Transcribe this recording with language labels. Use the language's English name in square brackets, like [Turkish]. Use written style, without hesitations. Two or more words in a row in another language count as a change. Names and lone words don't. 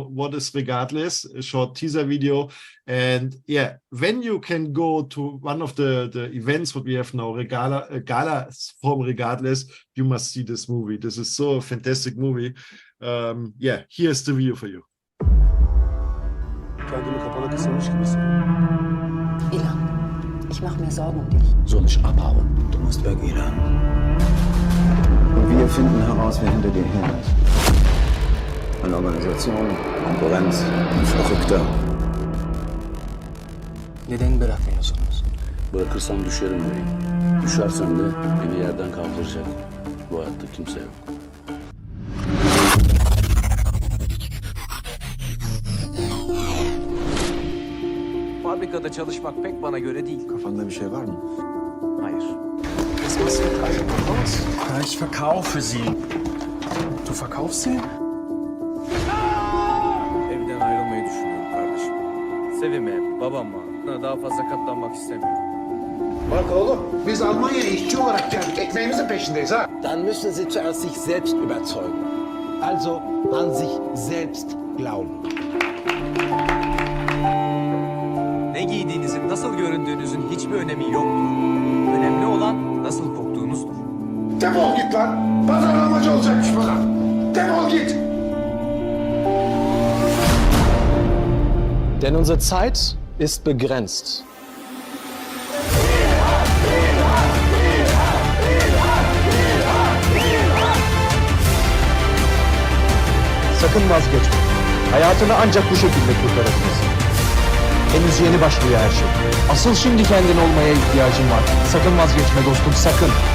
[English] What is Regardless? A short teaser video. And when you can go to one of the events what we have now, gala from Regardless, you must see this movie. This is so a fantastic movie. Here's the video for you. [Turkish] Kendimi kapana kısılmış gibisin. [German] Ilan, ich mache mir Sorgen um dich. Soll ich abhauen? Du musst weg, Ilan. Und wir finden heraus, wer hinter dir her ist. Eine Organisation, Konkurrenz, ein Verrückter. [Turkish] Neden bırakmıyorsunuz? Bırakırsam düşerim oraya. Düşersem de beni yerden kaldıracak. Bu hayatta kimse yok. Fabrikada çalışmak pek bana göre değil. Kafanda bir şey var mı? Hayır. [German] Was machst du eigentlich raus? Ja, ich verkaufe sie. Du verkaufst sie? [Turkish] Evden ayrılmayı düşünüyorum kardeşim. Sevime, babama daha fazla katlanmak istemiyorum. Bak oğlum, biz Almanya'ya işçi olarak geldik. Ekmeğimizin peşindeyiz ha. [German] Dann müssen Sie zuerst sich selbst überzeugen. Also an sich selbst glauben. [Turkish] Ne giydiğinizin, nasıl göründüğünüzün hiçbir önemi yoktur. Önemli olan nasıl koktuğunuzdur. Defol git lan. Pazarlamacı olacakmış bana. Defol git. [German] Denn unsere Zeit ist begrenzt. [Turkish] Sakın vazgeçme. Hayatını ancak bu şekilde kurtarabilirsin. Henüz yeni başlıyor her şey. Asıl şimdi kendin olmaya ihtiyacın var. Sakın vazgeçme dostum, sakın.